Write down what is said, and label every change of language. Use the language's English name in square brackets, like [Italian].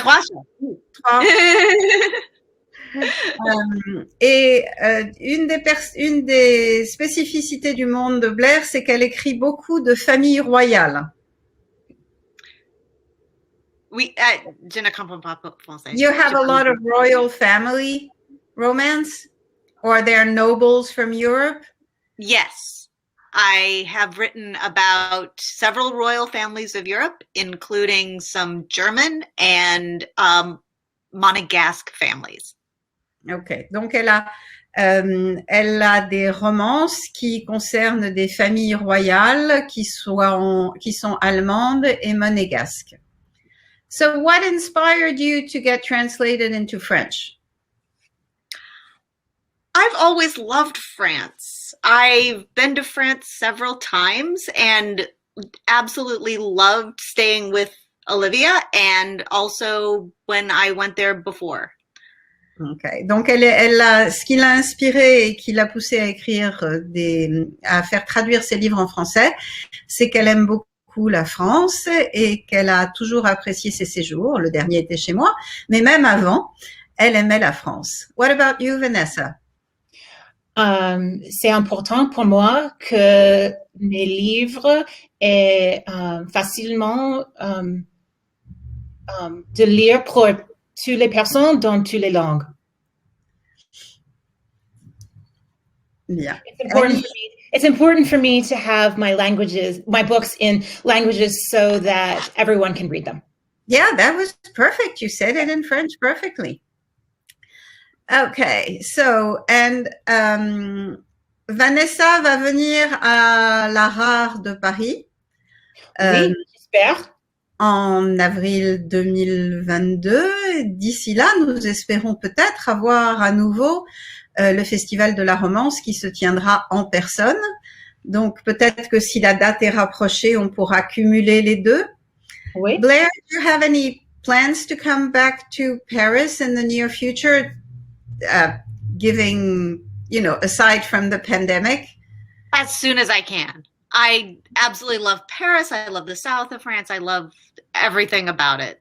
[French] 3 chats. 3. Et une des spécificités du monde de Blair, c'est qu'elle écrit beaucoup de familles royales. Oui, je ne comprends pas français. [English] You have a lot of royal family romance? Or they're nobles from Europe? Yes. I have written about several royal families of Europe, including some German and Monegasque families. [French] Ok, donc elle a des romances qui concernent des familles royales qui sont allemandes et monégasques. [English] So what inspired you to get translated into French? I've always loved France. I've been to France several times and absolutely loved staying with Olivia and also when I went there before. Okay. [French] Donc ce qui l'a inspirée et qui l'a poussée à écrire à faire traduire ses livres en français, c'est qu'elle aime beaucoup la France et qu'elle a toujours apprécié ses séjours. Le dernier était chez moi, mais même avant, elle aimait la France. [English] What about you, Vanessa? [French] C'est important pour moi que mes livres est facilement de lire pour toutes les personnes dans toutes les langues. [English] Yeah. It's important for me to have my books in languages so that everyone can read them. Yeah, that was perfect. You said it in French perfectly. Okay, so, and [French] Vanessa va venir à la Rare de Paris. Oui, j'espère. En avril 2022. D'ici là, nous espérons peut-être avoir à nouveau le festival de la romance qui se tiendra en personne. Donc peut-être que si la date est rapprochée, on pourra cumuler les deux. Oui. [English] Blair, do you have any plans to come back to Paris in the near future, giving, aside from the pandemic? As soon as I can. I absolutely love Paris. I love the south of France. I love everything about it.